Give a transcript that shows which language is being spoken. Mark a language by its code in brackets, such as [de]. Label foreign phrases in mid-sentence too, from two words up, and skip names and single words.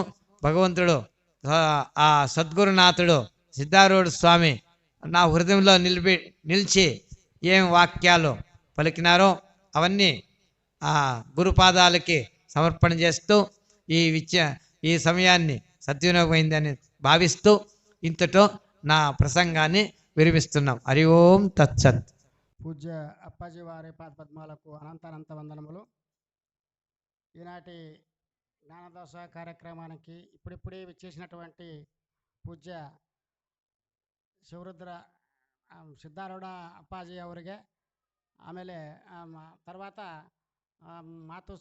[te] భగవంతుడు ఆ సద్గురునాథుడు సిద్ధారూఢ స్వామి నా హృదయంలో నిలిచి ఏం వాక్యాలు పలికినారో అవన్నీ ఆ గురుపాదాలకి సమర్పణ చేస్తూ ఈ సమయాన్ని సద్వినియోగమైందని భావిస్తూ ఇంతతో నా ప్రసంగాన్ని విరమిస్తున్నాం. హరి ఓం తత్సత్. పూజ్య అప్పాజీ వారి పాదపద్మాలకు అనంతానంత వందనములు. ఈనాటి జ్ఞానదోష కార్యక్రమానికి ఇప్పుడిప్పుడే విచ్చేసినటువంటి పూజ్య ಶಿವರುದ್ರ ಸಿದ್ಧಾರೂಢ ಅಪ್ಪಾಜಿ [kn] ಅವರಿಗೆ ಆಮೇಲೆ [te] తర్వాత ಮಾತು